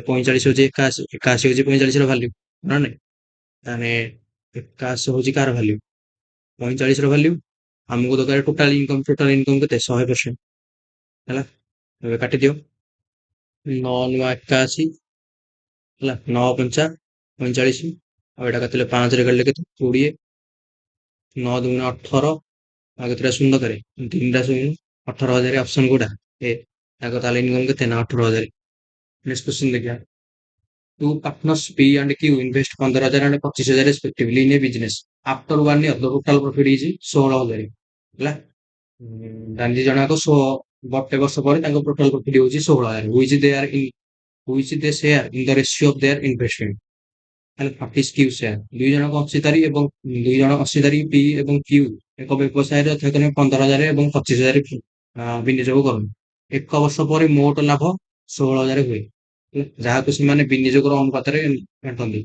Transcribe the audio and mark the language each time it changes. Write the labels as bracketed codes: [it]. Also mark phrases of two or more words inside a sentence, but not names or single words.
[or] 45 ହଉଛି 81 ହଉଛି 45 ର ଭାଲ୍ୟୁ ନା ନାଇଁ ତାହେଲେ 81 ହଉଛି କାର ଭାଲ୍ୟୁ 45 ର ଭାଲ୍ୟୁ ଆମକୁ ଦରକାର [en] total income [or] କେତେ 100% ହେଲା ଏବେ କାଟିଦିଅ 9 9 81 ହେଲା 9 5 45 ଆଉ ଏଇଟା କାଟିଲେ 5 ରେ କାଟିଲେ କେତେ 20 9 2 18 ଆଉ କେତେଟା ଶୂନ ଦରକାର 3ଟା ଶୂନ 18,000 ଅପସନ କୋଉଟା ଏ ତାଙ୍କ ତାହେଲେ ଇନକମ କେତେ ନା 18,000 [en] next question [or] ଦେଖିବା [en] two partners P and Q invest 15,000 and 25,000 respectively in a business after 1 year the total profit is 16,000 [or] ହେଲା ଗାନ୍ଧୀ ଜଣକ ଗୋଟେ ବର୍ଷ ପରେ ତାଙ୍କ [en] total profit [or] ହଉଛି 16,000 [en] which they share in the ratio of their investment [or] ହେଲା 40 Q share ଦୁଇ ଜଣଙ୍କ ଅଂଶୀଦାରୀ ଏବଂ ଦୁଇ ଜଣ ଅଂଶୀଦାରୀ P ଏବଂ Q ଏକ ବ୍ୟବସାୟରେ ଯଥାକ୍ରମେ 15,000 ଏବଂ 25,000 ବିନିଯୋଗ କରନ୍ତି। ଏକ ବର୍ଷ ପରେ ମୋଟ ଲାଭ 16,000 ହୁଏ। ହେଲା, ଯାହାକୁ ସେମାନେ ବିନିଯୋଗର ଅନୁପାତରେ ବାଣ୍ଟନ୍ତି।